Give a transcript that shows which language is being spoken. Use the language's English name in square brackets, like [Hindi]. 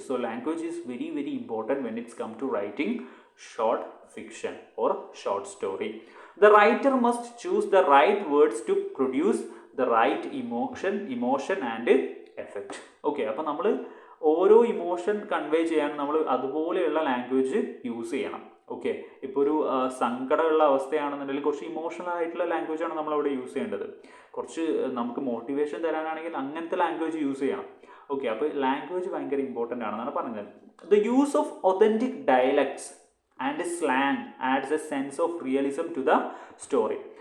[English] So language is very very important when it's come to writing short fiction or short story. The writer must choose the right words to produce the right emotion and effect. [Malayalam] Okay, അപ്പോൾ നമ്മൾ ഓരോ emotion convey ചെയ്യാൻ നമ്മൾ അതുപോലെയുള്ള language use ചെയ്യണം. Okay, ഇപ്പോൾ ഒരു സങ്കടമുള്ള അവസ്ഥയാണെന്നുണ്ടെങ്കിൽ കുറച്ച് ഇമോഷണൽ ആയിട്ടുള്ള ലാംഗ്വേജാണ് നമ്മളവിടെ യൂസ് ചെയ്യേണ്ടത്. കുറച്ച് നമുക്ക് മോട്ടിവേഷൻ തരാനാണെങ്കിൽ അങ്ങനത്തെ ലാംഗ്വേജ് യൂസ് ചെയ്യണം. ഓക്കെ, അപ്പോൾ ലാംഗ്വേജ് ഭയങ്കര ഇമ്പോർട്ടൻ്റ് ആണെന്നാണ് പറയുന്നത്. [English] The use of authentic dialects and slang adds a sense of realism to the story.